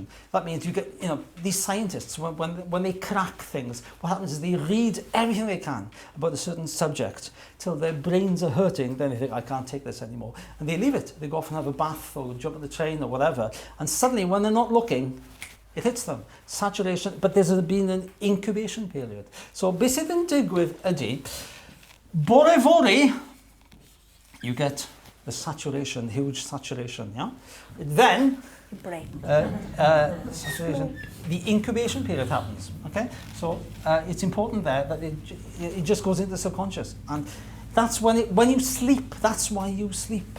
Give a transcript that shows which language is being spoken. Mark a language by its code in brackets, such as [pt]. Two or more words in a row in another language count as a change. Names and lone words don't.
[en] That means you get, these scientists, when they crack things, what happens is they read everything they can about a certain subject till their brains are hurting, then they think, I can't take this anymore. And they leave it. They go off and have a bath or jump on the train or whatever. And suddenly, when they're not looking, it hits them. Saturation, but there's been an incubation period. [cy] So beth sydd yn digwydd ydy, bore fory, [en] you get the saturation, huge saturation, yeah? Then, saturation, the incubation period happens, okay? So it's important there that it just goes into the subconscious. And that's when you sleep, that's why you sleep.